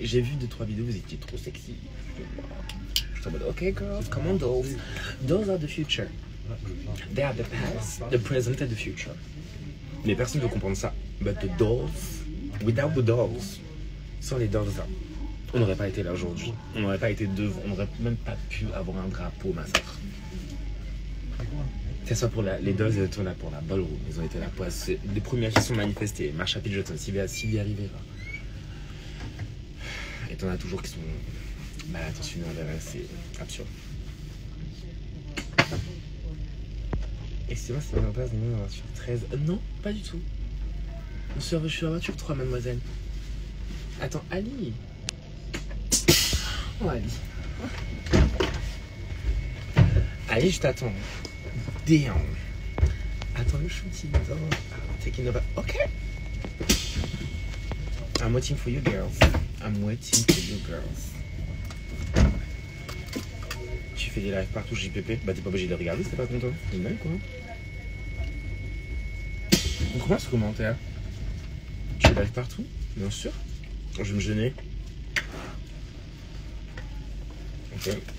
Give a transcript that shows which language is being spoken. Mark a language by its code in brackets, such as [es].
[fr] J'ai vu 2-3 vidéos, vous étiez trop sexy. Je me dis, [en] ok girls, come on dolls. Those are the future. They are the past, the present and the future. [fr] Mais personne ne veut comprendre ça. [en] But the dolls, without the dolls, [fr] sans les dolls là, on n'aurait pas été là aujourd'hui. On n'aurait pas été devant, on n'aurait même pas pu avoir un drapeau, ma soeur. C'est ça pour les dolls, ils étaient là pour la ballroom. Ils ont été là pour les premières qui sont manifestées. Marsha P. Johnson, Sylvia Rivera. Et t'en as toujours qui sont mal intentionnés envers elle, c'est absurde. Excusez-moi, c'est en place de la voiture 13. Non, pas du tout. Je suis sur la voiture 3, mademoiselle. Attends, Ali. Oh, Ali. Ali, je t'attends. [en] Damn. [fr] Attends, le shooting. [en] Taking over. Ok. I'm waiting for you girls. I'm waiting for you girls. [fr] Tu fais des lives partout JPP? Bah t'es pas obligé de les regarder si t'es pas content. C'est mal quoi. On commence ce commentaire. Tu fais live partout? Bien sûr. Je vais me gêner. Ok.